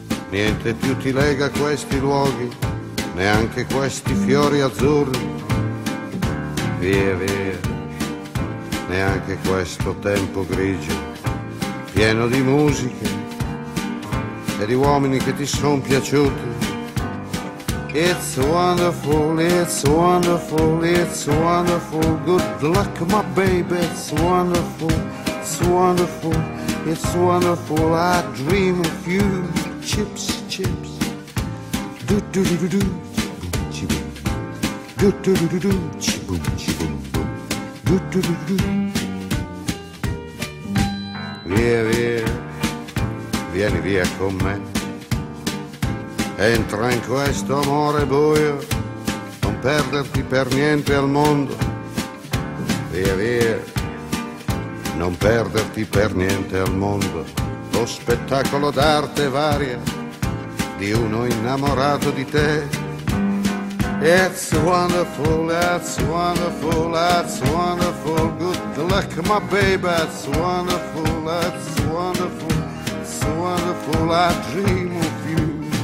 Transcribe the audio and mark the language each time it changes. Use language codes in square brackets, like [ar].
[it] Niente più ti lega a questi luoghi, neanche questi fiori azzurri. Via, via, neanche questo tempo grigio, pieno di musiche e di uomini che ti son piaciuti. [en] It's wonderful, it's wonderful, it's wonderful, good luck my baby, it's wonderful, it's wonderful, it's wonderful, I dream of you. Chips, chips, do do do do do, chibum chibum, do do do do do, chibum chibum, do do do do do. [it] Via via, vieni via con me. Entra in questo amore buio, non perderti per niente al mondo. Via via, non perderti per niente al mondo. Lo spettacolo d'arte varia di uno innamorato di te. [en] It's wonderful, that's wonderful, that's wonderful, good luck my baby, that's wonderful, it's wonderful, I dream of you.